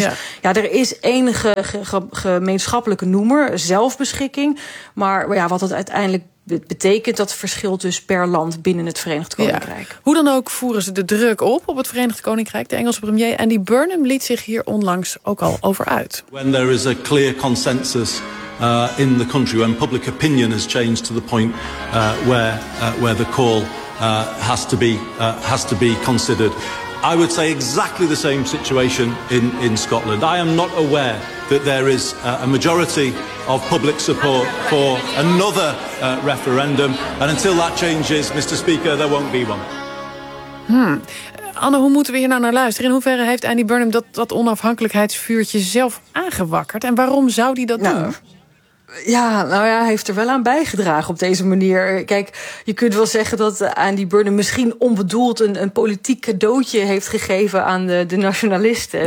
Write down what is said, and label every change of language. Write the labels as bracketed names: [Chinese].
[Dutch] Dus ja, er is enige gemeenschappelijke noemer, zelfbeschikking. Maar ja, wat het uiteindelijk betekent, dat verschilt dus per land binnen het Verenigd Koninkrijk. Ja. Hoe dan ook voeren ze de druk op het Verenigd Koninkrijk. De Engelse premier Andy Burnham liet zich hier onlangs ook al over uit. [English] When there is a clear consensus in the country, when public opinion has changed to the point where the call has to be considered, I would say exactly the same situation in Scotland. I am not aware that there is a majority of public support for another referendum. And until that changes, Mr. Speaker, there won't be one. [Dutch] Anne, hoe moeten we hier nou naar luisteren? In hoeverre heeft Andy Burnham dat onafhankelijkheidsvuurtje zelf aangewakkerd? En waarom zou die dat doen? Ja, nou ja, hij heeft er wel aan bijgedragen op deze manier. Kijk, je kunt wel zeggen dat Andy Burnham misschien onbedoeld een politiek cadeautje heeft gegeven aan de nationalisten.